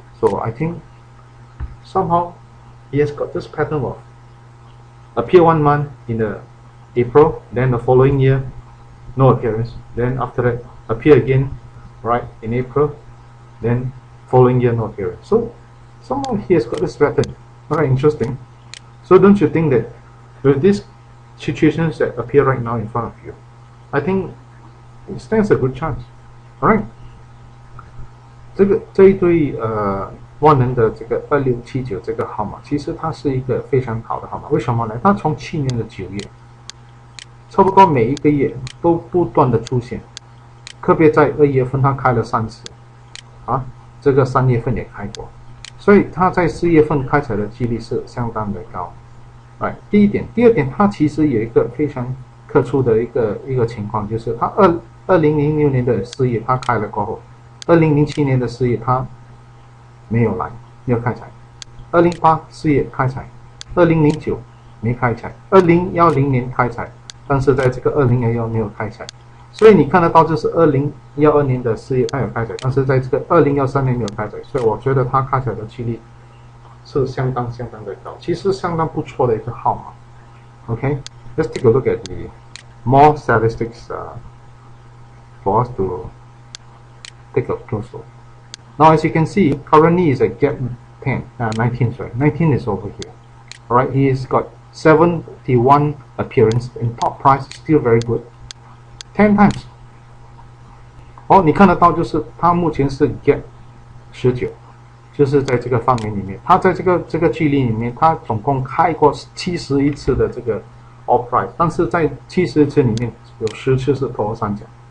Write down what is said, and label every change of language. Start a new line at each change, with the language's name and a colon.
English: So I think somehow he has got this pattern of appear 1 month in the April, then the following year no appearance, then after that appear again, right, in April, then following year no appearance. So somehow he has got this pattern. Very interesting. So don't you think that with these situations that appear right now in front of you, I think it stands a good chance. Alright，
Chinese: 这一对万能的这个2679这个号码，其实它是一个非常好的号码。为什么呢？它从去年的9月，差不多每一个月都不断的出现，特别在2月份它开了3次，这个3月份也开过，所以它在4月份开采的几率是相当的高。第一点，第二点，它其实有一个非常特殊的一个情况，就是它2006年的4月它开了过后，2007年的4月它没有开采，2008 4月开采，2009没开采，2010年开采，但是在这个2011没有开采，所以你看得到就是2012年的4月它有开采，但是在这个2013年没有开采，所以我觉得它开采的几率是相当的高，其实相当不错的一个号码。
English: Okay, let's take a look at the more statistics for us to take a close look. Now, as you can see, currently is at gap 19. Sorry, 19 is over here. Alright, he has got 71 appearance in top price, still very good. 10 times.
Chinese: 你看得到就是它目前是 gap 19。就是在这个范围里面，它在这个距离里面，它总共开过71次的这个
English: all price，
Chinese: 但是在71次里面有10次是头三角。